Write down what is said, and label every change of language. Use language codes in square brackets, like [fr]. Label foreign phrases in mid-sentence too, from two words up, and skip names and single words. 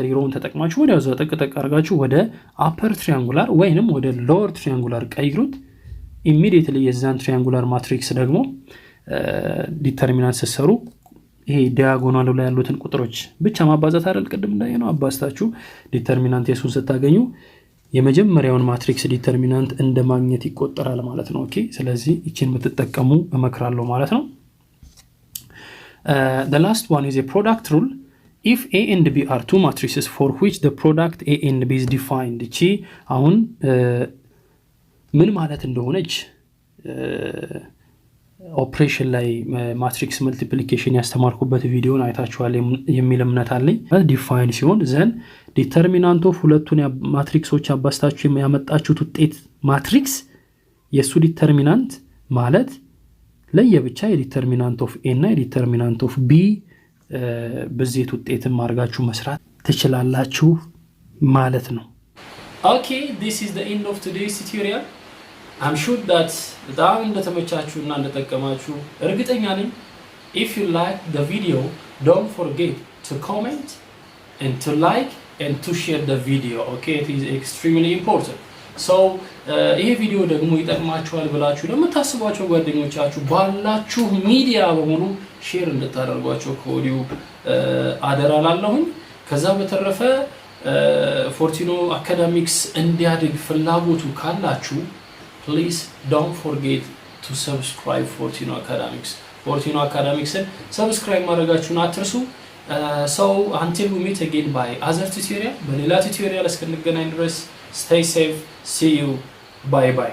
[am] ሮውን ተጠቅማችሁ ወዲያው ዘጠቅጠቅ አድርጋችሁ ወደ [en] upper triangular [am] ወይንም ወደ [en] lower triangular [am] ቀይሩት። ኢሚዲየትሊ የዛን [en] triangular matrix [am] ደግሞ ዲተርሚናንት ሰሰሩ ይሄ ዲያጎናሉ ላይ ያሉትን ቁጥሮች ብቻ ማባዛት አይደል ቅድም እንዳየነው አባስታችሁ ዲተርሚናንት የሱን ስታገኙ የመጀመሪያውን [en] matrix determinant [am] እንደማግኘት ይቆጠራል ማለት ነው። ኦኬ ስለዚህ እቺን ብትጠቀሙ እመክራለሁ ማለት ነው። [en] The last one is a product rule. If A and B are two matrices for which the product A and B is defined. [am] እቺ አሁን ምን ማለት እንደሆነች ኦፕሬሽን ላይ [en] matrix multiplication [am] ያስተማርኩበት ቪዲዮን አይታችኋል የሚል እምነት አለኝ። ዲፋይን ሲሆን [en] then determinant of [am] ሁለቱን ማትሪክሶች አባስታችሁ ያመጣችሁት ውጤት ማትሪክስ የሱ ዲተርሚናንት ማለት ለየብቻ የዲተርሚናንት [en] of A [am] እና የዲተርሚናንት [en] of B [am] በዚህ ውጤትን ማርጋችሁ መስራት ትችላላችሁ ማለት ነው። [en] Okay, this is the end of today's tutorial. I'm sure that [am] በጣም እንደተመቻችሁና እንደተጠቀማችሁ እርግጠኛ ነኝ። [en] If you like the video, don't forget to comment and to like and to share the video. Okay, it is extremely important. [am] So ይሄ ቪዲዮ ደግሞ ይጠቅማችኋል ብላችሁ ለምታስቧቸው ጓደኞቻችሁ ባላችሁ ሚዲያ በሙሉ ሼር እንድታደርጓቸው ከወዲሁ አደራላለሁኝ። ከዛ በተረፈ ፎርቲኖ አካዳሚክስ እንዲያድግ ፍላጎቱ ካላችሁ [en] please don't forget to subscribe Fortino Academics. Fortino Academics-ን subscribe [am] ማድረጋችሁን አትርሱ። [en] So until we meet again by other tutorial, [am] በሌላ tutorial እስክንገናኝ ድረስ [en] stay safe. See you. Bye bye.